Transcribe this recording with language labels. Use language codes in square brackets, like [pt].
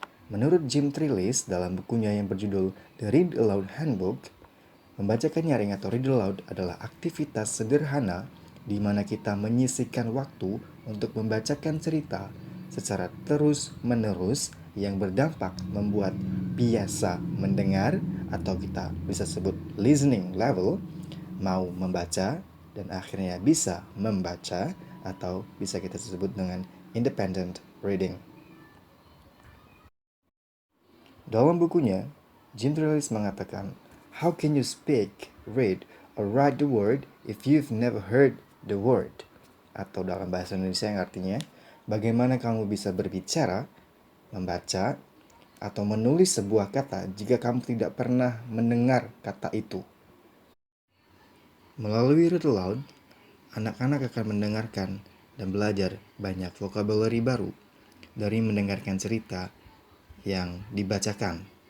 [id] Menurut Jim Trelease dalam bukunya yang berjudul The Read Aloud Handbook, membacakan nyaring atau read aloud adalah aktivitas sederhana di mana kita menyisihkan waktu untuk membacakan cerita secara terus-menerus yang berdampak membuat biasa mendengar atau kita bisa sebut listening level mau membaca dan akhirnya bisa membaca atau bisa kita sebut dengan independent reading. Dalam bukunya, [en] Jim Trelease mengatakan, "How can you speak, read, or write the word if you've never heard the word?" [id] Atau dalam bahasa Indonesia yang artinya, bagaimana kamu bisa berbicara, membaca, atau menulis sebuah kata jika kamu tidak pernah mendengar kata itu. Melalui read aloud, anak-anak akan mendengarkan dan belajar banyak vocabulary baru dari mendengarkan cerita yang dibacakan.